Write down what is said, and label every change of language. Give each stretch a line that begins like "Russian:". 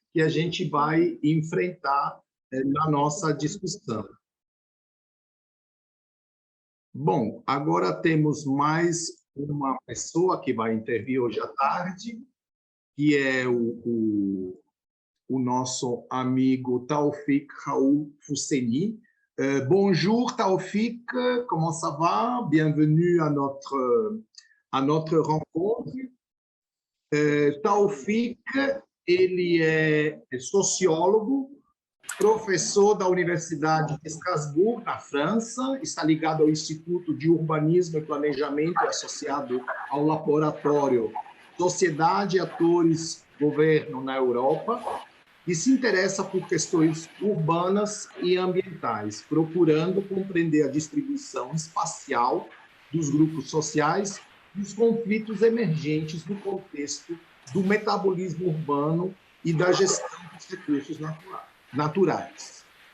Portuguese: que a gente vai enfrentar na nossa discussão. Bom, agora temos mais uma pessoa que vai intervir hoje à tarde, que é o nosso amigo Taoufik Raoul Fousseni.
French: Bonjour Taoufik, comment ça va? Bienvenue à notre rencontre.
Portuguese: Taoufik, ele é sociólogo, professor da Universidade de Strasbourg, na França, está ligado ao Instituto de Urbanismo e Planejamento, associado ao laboratório Sociedade, Atores, Governo na Europa, e se interessa por questões urbanas e ambientais, procurando compreender a distribuição espacial dos grupos sociais e os conflitos emergentes no contexto do metabolismo urbano e da gestão dos recursos naturais.